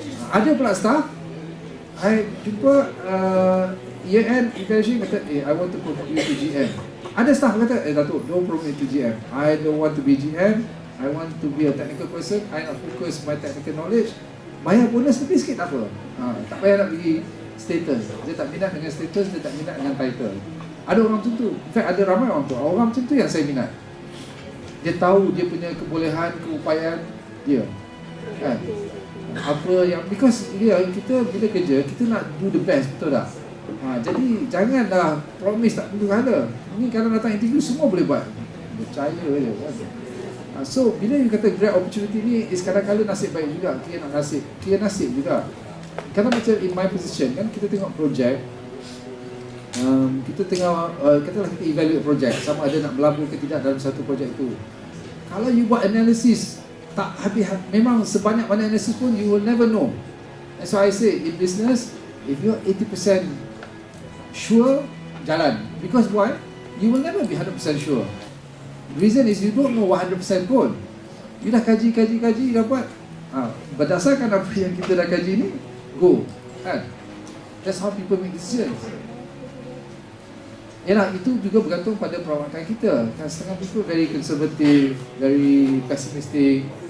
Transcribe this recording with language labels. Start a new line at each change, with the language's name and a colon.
Malay: Ada pula staff, I jumpa EN evaluation kata,
English: I want to promote you to GM.
Malay: Ada staff kata,
English: Datuk, don't promote me to GM. I don't want to be GM, I want to be a technical person, I nak focus my technical knowledge.
Malay: Bayar bonus lebih sikit tak apa. Tak payah nak bagi status. Dia tak minat dengan status, dia tak minat dengan title. Ada orang macam tu. In fact, ada ramai orang tu. Orang macam tu yang saya minat. Dia tahu dia punya kebolehan, keupayaan dia. Kan? Apa yang, because kita bila kerja, kita nak
English: do the best,
Malay: betul tak? Jadi janganlah promise tak perlu ada. Ini kalau datang interview semua boleh buat. Percaya je kan? So bila you kata great opportunity ni, is kadang-kadang nasib baik juga, kira nasib juga. Kalau macam in my position kan, kita tengok projek, kita tengok katalah kita evaluate projek, sama ada nak berlabuh ke tidak dalam satu projek tu. Kalau you buat analysis tak habis, memang sebanyak mana analysis pun
English: you will never know. That's why I say in business, if you're 80% sure,
Malay: jalan.
English: Because why? You will never be 100% sure. The reason is you don't know 100% pun.
Malay: You dah kaji dapat. Berdasarkan apa yang kita dah kaji ni, go. Kan?
English: That's how people make decisions.
Malay: Yalah, itu juga bergantung pada perawakan kita. Kan setengah
English: people very conservative, very pessimistic.